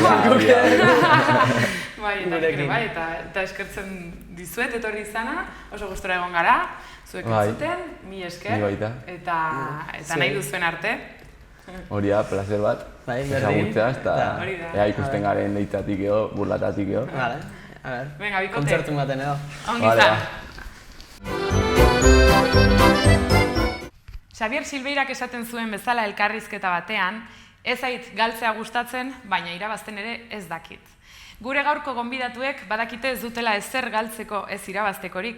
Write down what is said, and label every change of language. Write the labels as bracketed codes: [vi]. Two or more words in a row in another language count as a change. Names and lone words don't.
[eu] Bai, eta eskertzen dizuet etorri izana, oso gustora egon gara, zuek entzuten, mi esker, eta nahi duzuen arte. Hori da, placer bat. Bai, berdin. Ezagutzea, eta ea ikusten garen deitatik edo, burlatatik edo. [es] Vale, a ver. Venga, [eu] bikote. Kontzertu baten edo. Ongi izan. Xabier Silveirak esaten zuen bezala elkarrizketa batean, ez zait galtzea gustatzen, baina irabazten ere ez dakit. Gure gaurko gonbidatuek badakite ez dutela ezer galtzeko ez irabaztekorik.